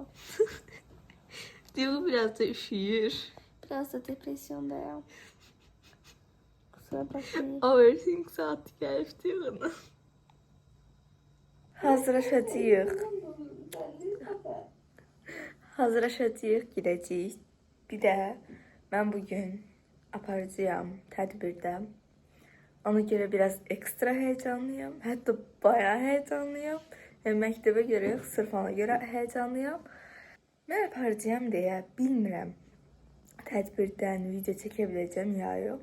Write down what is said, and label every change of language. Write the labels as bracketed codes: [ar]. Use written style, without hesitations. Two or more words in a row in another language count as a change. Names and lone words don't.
[tr] Diyor biraz da üşüyür. Biraz da depresyondayım. Kusura bakmayın. [az] Overthink saati gəlib diyor. Hazırlaşacağıq. Hazırlaşacağıq, gidəcəyik. Bir də mən bugün aparacağım tədbirdə. Ona görə biraz ekstra heyecanlıyım. Hətta bayağı heyecanlıyım. Məktəbə görə yox, sırf ona görə heyecanlıyım. Mən aparacağım deyə bilmirəm. Tədbirdən video çəkə biləcəm ya yox.